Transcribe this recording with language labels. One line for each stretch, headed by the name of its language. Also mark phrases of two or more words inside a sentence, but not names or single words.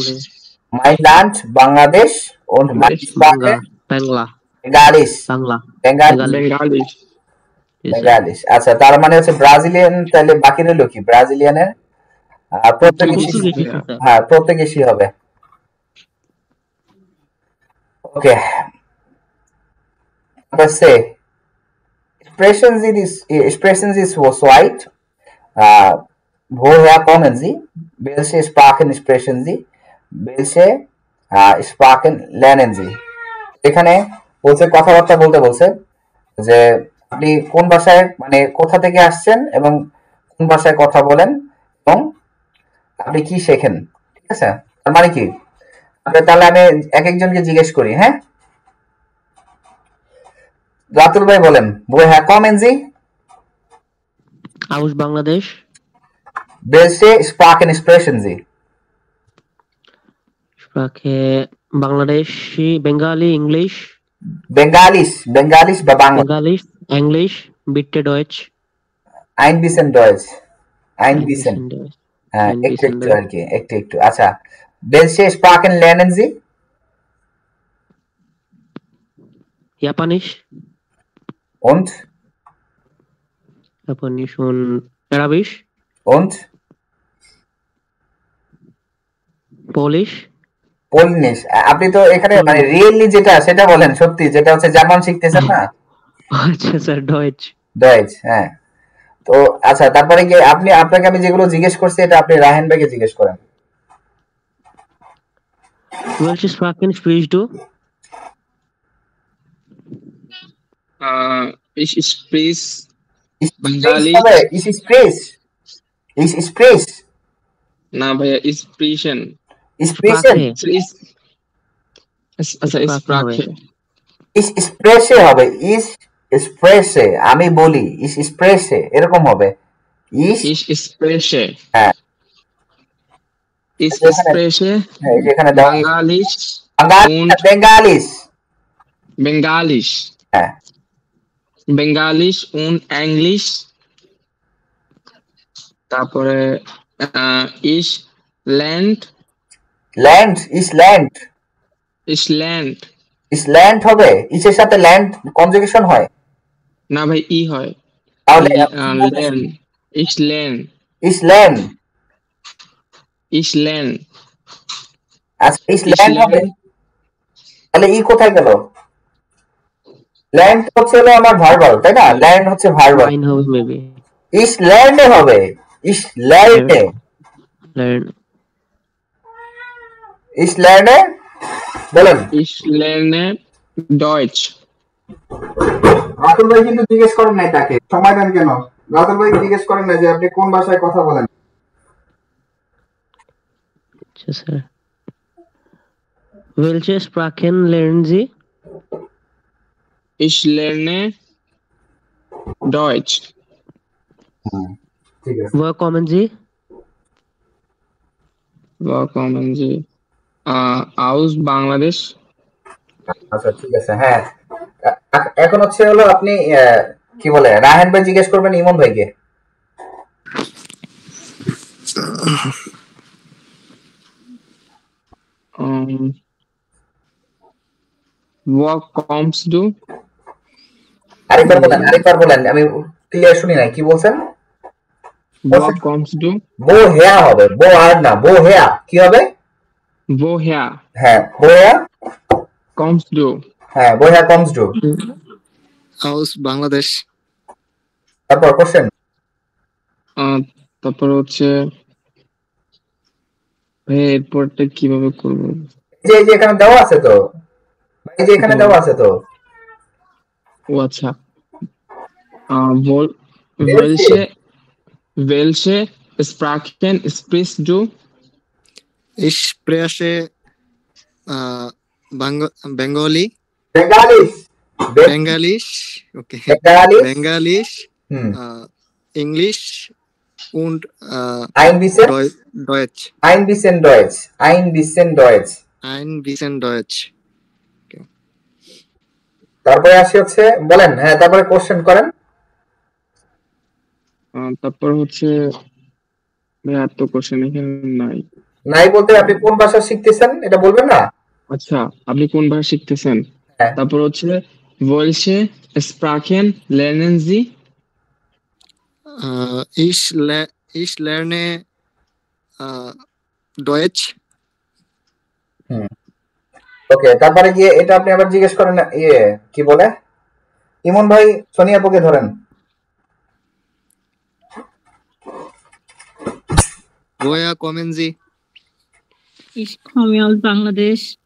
German: Mein Land, Bangladesh und meine Sprache Bengalisch.
Bangla: আচ্ছা, তার মানে হচ্ছে ব্রাজিলিয়ান। তাহলে বাকি রইল কি? ব্রাজিলিয়ানের পর্তুগিজ হবে। ওকে,
German: Sprechen Sie Swahili? Woher kommen Sie? Welche Sprachen sprechen Sie? Welche Sprachen lernen Sie?
Bangla: এখানে বলছে কথাবার্তা বলতে বলছে যে আপনি কোন ভাষায় মানে কোথা থেকে আসছেন এবং কোন ভাষায় কথা বলেন এবং আপনি কি শেখেন। ঠিক আছে, তার মানে কি? তাহলে আমি এক একজনকে জিজ্ঞেস করি। হ্যাঁ, রাতুল ভাই বলেন,
German: woher kommen Sie? aus Bangladesh. Welche Sprachen sprechen Sie? Sprache Bangladeshi, Bengali, English.
Bangla: Bengalisch বা বাংলা?
German: Bengalisch, English, bitte Deutsch. Ein bisschen Deutsch.
Bangla: হ্যাঁ, একটু আর কি, একটু। আচ্ছা,
German: welche Sprachen lernen Sie? Japanisch. Und? Japanisch und Arabisch. Und? Polish.
Bangla: পোলিশ। আপনি তো এখানে মানে রিয়েলি যেটা সেটা বলেন, সত্যি যেটা হচ্ছে জার্মান শিখতেছেন না? আচ্ছা স্যার, ডয়েচ। ডয়েচ, হ্যাঁ। তো আচ্ছা, তারপরে কি আপনাকে আমি যেগুলো জিজ্ঞেস করছি এটা আপনি রাহেন ভাইকে জিজ্ঞেস করেন।
German: Welche Sprachen sprichst du? Ich spreche Bengali. Ich spreche.
Bangla: না ভাইয়া,
German: sprechen. Sprechen.
Bangla: আচ্ছা, Sprache.
German: Ich spreche হবে, ich spreche,
Bangla: আমি বলি,
German: ich spreche
Bangla: এরকম হবে।
German: Ich spreche.
Bangla: হ্যাঁ।
German: Ich spreche Bengalisch und Bengalisch.
Bangla: হ্যাঁ।
German: Bengalisch und Englisch.
Bangla: তারপরে ich ল্যান্ড হবে, ইসের সাথে ল্যান্ড কনজুগেশন হয় না ভাই, ই হয় তাহলে
German: ich lerne
Bangla: আচ্ছা, ich ল্যান্ড হবে, তাহলে ই কোথায় গেল? ল্যান্ড হচ্ছে হলো আমার ভার্বাল, তাই না? ল্যান্ড হচ্ছে ভার্বাল, হবে মেবি
German: ich lerne হবে, ich lerne বলেন। ich lerne Deutsch.
Bangla: রাতুল ভাই কিন্তু জিজ্ঞেস করেন নাই তাকে, সময় দেন কেন? রাতুল ভাই জিজ্ঞেস করেন না যে আপনি কোন ভাষায় কথা বলেন। আচ্ছা স্যার,
German: welche Sprachen lernen Sie? Ich lerne Deutsch.
Bangla: ঠিক আছে।
German: Woher kommen Sie? Aus Bangladesh.
Bangla: আচ্ছা ঠিক আছে, হ্যাঁ। এখন হচ্ছে হলো আপনি কি বলে রাহেন ভাই জিজ্ঞেস করবেন ইমন ভাইকে।
English: What comes to?
Bangla: আরেকবার বলেন, আমি ক্লিয়ার শুনি নাই, কি বলছেন?
English: What comes to?
Bangla: Woher হবে, বো আর না, woher কি হবে?
German: Woher?
Bangla: হ্যাঁ,
German: woher
English: comes to? হ্যাঁ, woher comes to?
German: Aus Bangladesh.
Bangla: তারপর কোশ্চেন, তারপর হচ্ছে এরপরটা কিভাবে করব? যে এখানে দেওয়া আছে তো, এই যে এখানে দেওয়া আছে তো। ও আচ্ছা,
German: welche Sprachen sprichst du? Ich spreche Bengalisch. Okay. Bengalisch. English und Deutsch. Ein bisschen Deutsch. Okay.
Bangla: তারপরে আসি হচ্ছে বলেন, হ্যাঁ তারপরে কোশ্চেন করেন। তারপর হচ্ছে আর তো কোশ্চেন এখানে নাই বলতে আপনি কোন ভাষা শিখতেছেন এটা বলবেন না? আচ্ছা, আপনি কোন ভাষা শিখতেছেন? তারপর হচ্ছে
German: welche Sprachen lernen Sie? Ich lerne Deutsch.
Bangla: ওকে, তারপরে গিয়ে এটা আপনি আবার জিজ্ঞেস করেন কি বলে ইমন ভাই, সোনিয়া আপুকে ধরেন।
German: Woher kommen Sie? Ich komme aus Bangladesch.